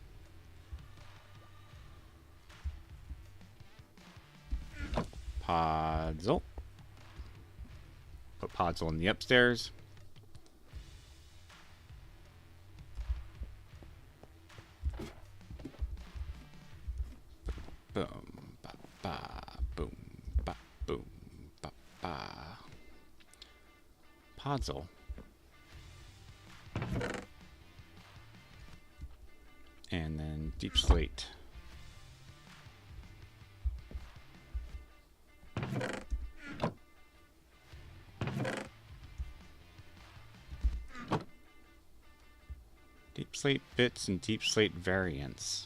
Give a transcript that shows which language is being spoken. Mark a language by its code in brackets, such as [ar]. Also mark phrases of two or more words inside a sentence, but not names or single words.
[en] Podzol. Put Podzol in the upstairs. Boom, ba, ba, boom, ba, boom, ba, ba. Podzol. And then deep slate. Deep slate bits and deep slate variants.